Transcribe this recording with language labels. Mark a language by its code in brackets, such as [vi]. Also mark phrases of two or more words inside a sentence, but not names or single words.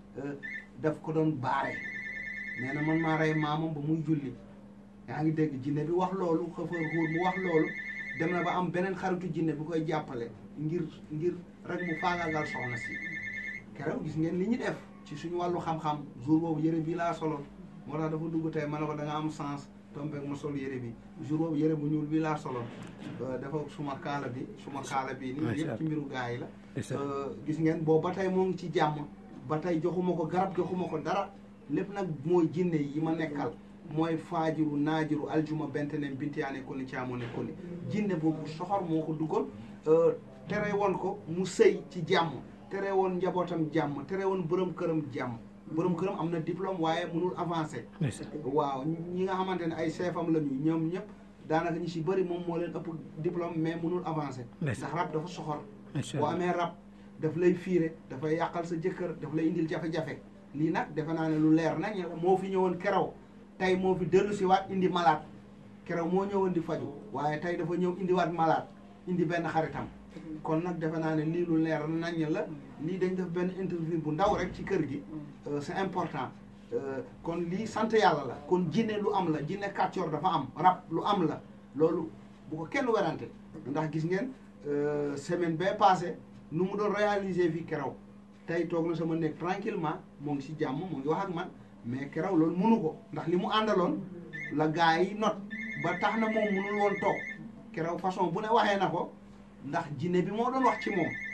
[wo] daf ko doon baare nee na man maa rey maamam ba muy julli yaa ngi dégg jinne bi wax loolu xëfër xuur mu wax loolu dem na ba am beneen xaritu jinne bu koy jàppale ngir rek mu faagaagal soxna si keroog gis ngeen li ñu def ci suñu wàllu xam-xam jour boobu yëre bi laa soloon moo tax dafa dugg tey ma ne ko da nga am sens tombeeg ma sol yëre bi jour boobu yëre bu ñuul bi laa soloon dafa suma kaala bi nii yëpp ci mbiru gaa yi la gis ngeen boobu ba tey moo ngi ci jàmm ba tey joxuma ko garab joxuma ko dara lépp nag mooy jinne yi ma nekkal mooy faajiru naajiru aljuma bentenem bintiyaane koni caamone koni jinne boobu soxor moo ko duggoon tere woon ko mu sëy ci jàmm tere woon njabootam jàmm tere woon borom këram jàmm borom këram am na diplôme waaye mënul avancé waaw ñi nga xamante ne ay chefam la ñu ñoom ñëpp daanaka ñi si bëri moom moo leen ëpp diplôme mais mënul avancé ndax rab dafa soxor boo amee rab daf lay fiire dafay yàqal sa jëkkër daf lay indil jafe-jafe lii nag defe naa ne lu leer nañ moo fi ñëwoon keroog tey moo fi dellu si waat indi malade keroog moo ñëwoon di faju waaye tey dafa ñëw indiwaat malade indi benn xaritam kon nag defe naa ne lii lu leer nañ la lii dañ def benn interview bu ndaw rek ci kër gi [fr] c'est important [wo] kon lii sant yàlla la kon jinne lu am la jinne kàccoor dafa am rab lu am la loolu bu ko kenn werante ndax gis ngeen semaine bee passé nu mu doon réaliser fii keroog tey toog na sama nekk tranquillement moo ngi si jàmm mu ngi wax ak man mais keroog loolu mënu ko ndax li mu àndaloon la gars yi not ba tax na moom mënul woon toog keroog façon bu ne waxee na ko ndax jinne bi moo doon wax ci moom